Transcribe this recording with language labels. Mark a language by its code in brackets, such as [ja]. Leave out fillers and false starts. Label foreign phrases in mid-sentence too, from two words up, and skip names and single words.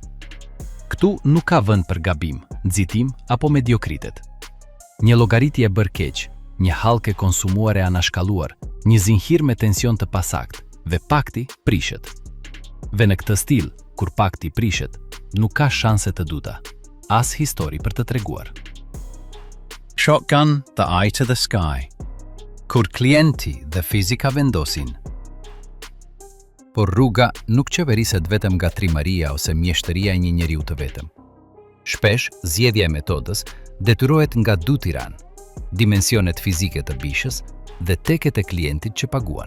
[sq] Ktu nuk ka vend për gabim, nxitim apo mediokritet. Një llogaritje e bërë keq, një hallkë e konsumuar e anashkalluar, një zinxhir me tension të pasakt dhe pakti prishet. Dhe në këtë stil, kur pakti prishet, nuk ka shanse të duta, as histori për të treguar. [en] Shotgun, the eye to the sky. [sq] Kur klienti dhe fizika vendosin. Por rruga nuk qeveriset vetëm nga trimëria ose mjeshtëria e një njeriu të vetëm. Shpesh, zgjedhja e metodës detyrohet nga dy tiranë, dimensionet fizike të bishës dhe teket e klientit që paguan.